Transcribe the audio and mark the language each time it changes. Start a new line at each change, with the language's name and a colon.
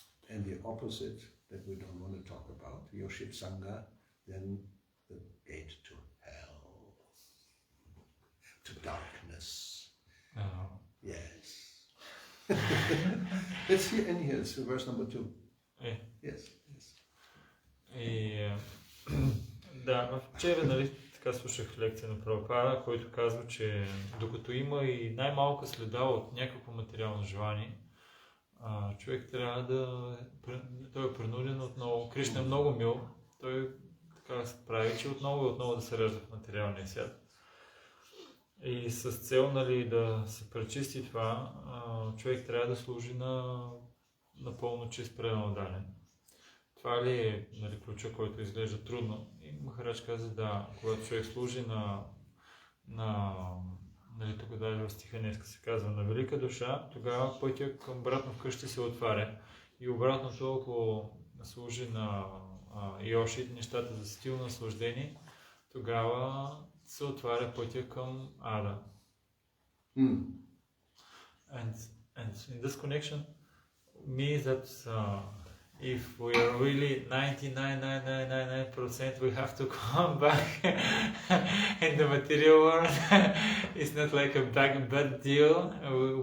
English: And the opposite that we don't want to talk about, Yoshit Sangha, then the gate to hell, to darkness. Yes. Let's see in here, it's verse number 2. Yes.
Bulgarian: И да, вчера, нали, така слушах лекция на Прабхупада, който казва, че докато има и най-малка следа от някакво материално желание, човек трябва той е принуден отново. Кришна е много мил, той така се прави, че отново и отново да се ражда в материалния свят. И с цел, нали, да се пречисти това, човек трябва да служи на напълно чист предан отдаден. Това ли е, нали, ключа, който изглежда трудно? И Махарадж каза, да, когато човек служи нали, тук даже в стиха днеска се казва, на велика душа, тогава пътя към обратно вкъщи се отваря. И обратното, ако служи на Йошит, нещата за стил наслаждение, тогава се отваря пътя към Ада.
English: And in this connection means that if we are really 99.999%, we have to come back in the material world. It's not like a bad deal.